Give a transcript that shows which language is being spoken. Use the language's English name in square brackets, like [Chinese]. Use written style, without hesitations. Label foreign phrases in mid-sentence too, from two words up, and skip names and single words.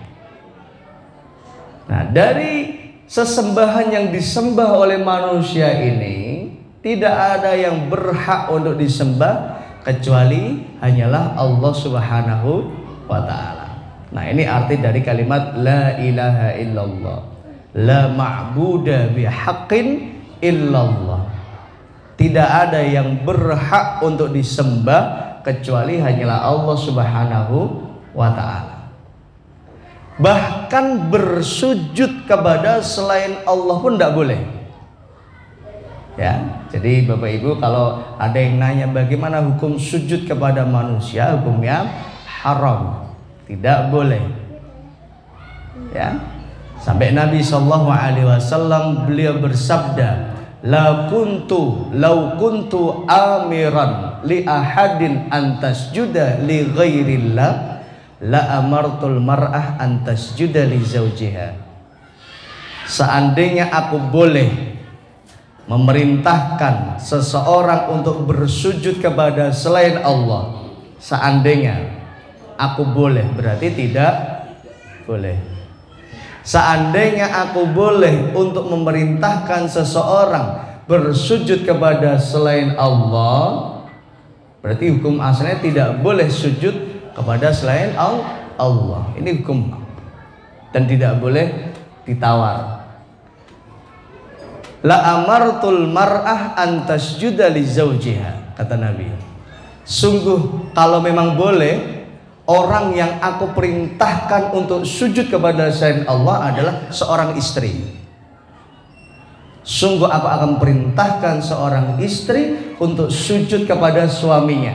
[Indonesian] Nah, dari sesembahan yang disembah oleh manusia ini tidak ada yang berhak untuk disembah kecuali hanyalah Allah [Arabic] سبحانه وتعالى. [Indonesian] Nah, ini arti dari kalimat [Arabic] لا إله إلا الله، لا معبود بحق إلا الله. [Indonesian] Tidak ada yang berhak untuk disembah kecuali hanyalah Allah [Arabic] سبحانه وتعالى. [Indonesian] Bahkan bersujud kepada selain Allah pun tidak boleh. Ya, jadi Bapak Ibu, kalau ada yang nanya bagaimana hukum sujud kepada manusia, hukumnya haram, tidak boleh. Ya, sampai Nabi SAW beliau bersabda, [Arabic] لو كنت آمرا لأحد أن يسجد لغير الله لأمرت المرأة أن تسجد لزوجها. [Indonesian] Seandainya aku boleh memerintahkan seseorang untuk bersujud kepada selain Allah, seandainya aku boleh, berarti tidak boleh. Seandainya aku boleh untuk memerintahkan seseorang bersujud kepada selain Allah, berarti hukum asalnya tidak boleh sujud kepada selain Allah. Ini hukum dan tidak boleh ditawar. [Arabic] لأمرت المرأة أن تسجد لزوجها, [Indonesian] kata Nabi. Sungguh kalau memang boleh, orang yang aku perintahkan untuk sujud kepada selain Allah adalah seorang istri. Sungguh aku akan perintahkan seorang istri untuk sujud kepada suaminya.